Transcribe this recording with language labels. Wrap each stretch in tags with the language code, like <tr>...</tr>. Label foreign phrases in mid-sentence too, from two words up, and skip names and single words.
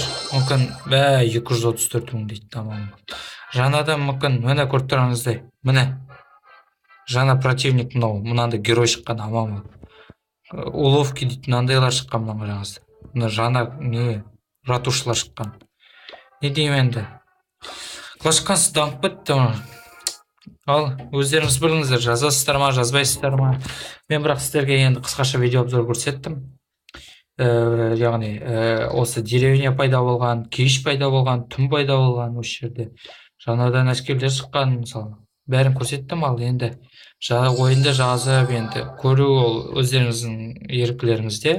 <kk>Мүмкін 234 мың дейді, тамам. Жаңадан мүмкін, міне көріп тұрғаныңыздай. Міне. Жаңа противник мынандай герой шыққан, аман бол. Уловки дейді, мынандайлар шыққан мына қараңыздар. Мына жаңа ратушылар шыққан. Не деймін енді? Clash of Clans дамып бітті. Ал, өздеріңіз біліңіздер, жазасыздар ма, жазбайсыздар ма? Мен бірақ сіздерге енді қысқаша видео обзор көрсеттім. Яғни, осы деревня пайда болған, кеш пайда болған, түн пайда болған осы жерде. Жаңадан әскерлер шыққан, мысалы. Бәрін көрсеттім, ал енді ойында жазып, енді көру ол өздеріңіздің еркілеріңізде.</kk>